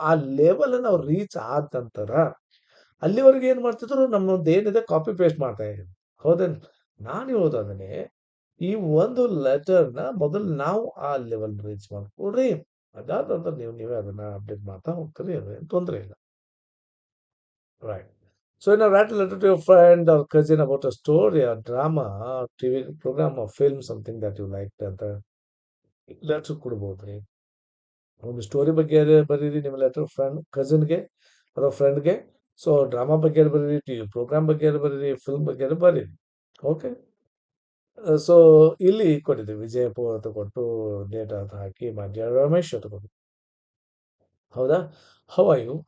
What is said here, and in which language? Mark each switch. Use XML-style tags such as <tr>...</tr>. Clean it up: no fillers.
<kn>ಆ ಲೆವೆಲ್ ಅವ್ರು ರೀಚ್ ಆದ ನಂತರ ಅಲ್ಲಿವರೆಗೆ ಏನ್ ಮಾಡ್ತಿದ್ರು ನಮ್ಮದು ಏನಿದೆ ಕಾಪಿ ಪೇಸ್ಟ್ ಮಾಡ್ತಾ ಇದ್ರು. ಹೌದೇನ್? ನಾನು ಹೇಳೋದದನ್ನೇ ಈ ಒಂದು ಲೆಟರ್‌ನ ಮೊದಲು ನಾವು ಆ ಲೆವೆಲ್ ರೀಚ್ ಮಾಡ್ಕೊಳ್ರಿ. ಅದಾದ ನಂತರ ನೀವೇ ಅದನ್ನ ಅಪ್ಡೇಟ್ ಮಾಡ್ತಾ ಹೋಗ್ತೀರಿ. ಅದೇನು ತೊಂದ್ರೆ ಇಲ್ಲ. Right.</kn> <en>So, write a letter to your friend or cousin about a story or drama, TV program or film, something that you liked</en> <kn>ಅಂತ ಲೆಟರ್ ಕೊಡ್ಬೋದ್ರಿ. ಒಂದು ಸ್ಟೋರಿ ಬಗ್ಗೆ ಬರೀರಿ ನಿಮ್ಮ ಲೆಟರ್ ಕಸಿನ್‌ಗೆ ಅಥವಾ ಫ್ರೆಂಡ್‌ಗೆ. ಸೊ, ಡ್ರಾಮಾ ಬಗ್ಗೆ ಬರೀರಿ, ಟಿವಿ ಪ್ರೋಗ್ರಾಮ್ ಬಗ್ಗೆ ಬರೀರಿ, ಫಿಲ್ಮ್ ಬಗ್ಗೆ ಬರೀರಿ. ಓಕೆ. ಸೊ, ಇಲ್ಲಿ ಕೊಟ್ಟಿದ್ದೀವಿ ವಿಜಯಪುರ ಅಂತ ಕೊಟ್ಟು ಡೇಟ್ ಅಂತ ಹಾಕಿ ಮಧ್ಯ ರಮೇಶ್ ಅಂತ ಕೊಟ್ಟು. ಹೌದಾ?</kn> <en>How are you?</en>